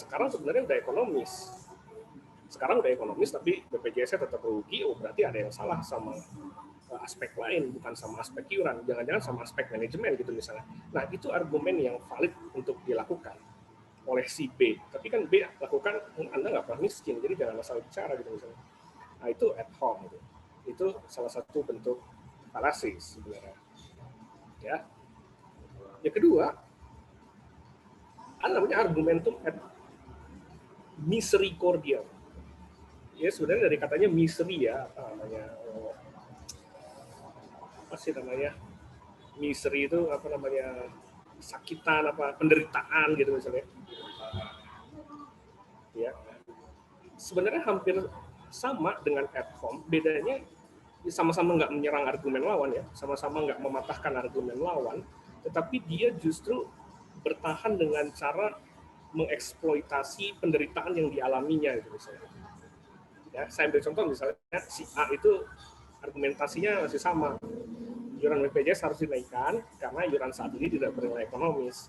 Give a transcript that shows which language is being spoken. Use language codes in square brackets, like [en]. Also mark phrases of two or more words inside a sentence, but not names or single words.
[id] Jangan-jangan sekarang sebenarnya udah ekonomis. sekarang udah ekonomis tapi BPJS-nya tetap rugi, oh berarti ada yang salah sama aspek lain, bukan sama aspek iuran, jangan-jangan sama aspek manajemen gitu misalnya. Nah itu argumen yang valid untuk dilakukan oleh si B, tapi kan B lakukan, Anda nggak pernah miskin, jadi jangan masalah bicara gitu misalnya. Nah itu [la] ad hoc [id] gitu. Itu salah satu bentuk falasis sebenarnya. Ya. Yang kedua, ada namanya [la] argumentum ad misericordiam. [id] Ya sebenarnya dari katanya misery ya, apa sih namanya, misery itu apa namanya, sakitan, apa penderitaan gitu misalnya. Ya, sebenarnya hampir sama dengan [la] ad hoc, [id] bedanya sama-sama nggak menyerang argumen lawan ya, sama-sama nggak mematahkan argumen lawan, tetapi dia justru bertahan dengan cara mengeksploitasi penderitaan yang dialaminya gitu misalnya. Ya, saya ambil contoh misalnya si A itu argumentasinya masih sama, iuran BPJS harus dinaikkan karena iuran saat ini tidak bernilai ekonomis.